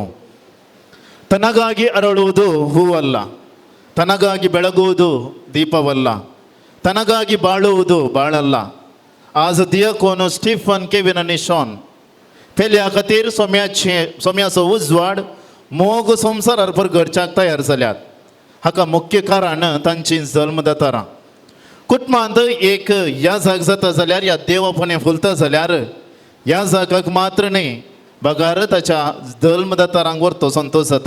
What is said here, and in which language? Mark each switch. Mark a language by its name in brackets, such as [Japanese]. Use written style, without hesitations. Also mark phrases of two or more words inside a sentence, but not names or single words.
[Kannada] ತನಗಾಗಿ ಅರಳುವುದು ಹೂವಲ್ಲ, ತನಗಾಗಿ ಬೆಳಗುವುದು ದೀಪವಲ್ಲ, ತನಗಾಗಿ ಬಾಳುವುದು ಬಾಳಲ್ಲ. [Konkani] आज दियाकोन स्टीफन केविन आनी शॉन पेल्या खातीर सोम्याचो उजवाड मोग संवसारार परगडच्याक तयार जाल्यात. हाका मुख्य कारण तांची जल्मदातारां. कुटुंबांत एक ह्या जाग जाता जाल्यार ह्या देवपणे फुलता जाल्यार ह्या जागाक मात्र न्ही बगार ताच्या जल्मदातारांक व्हरतो संतोश जाता.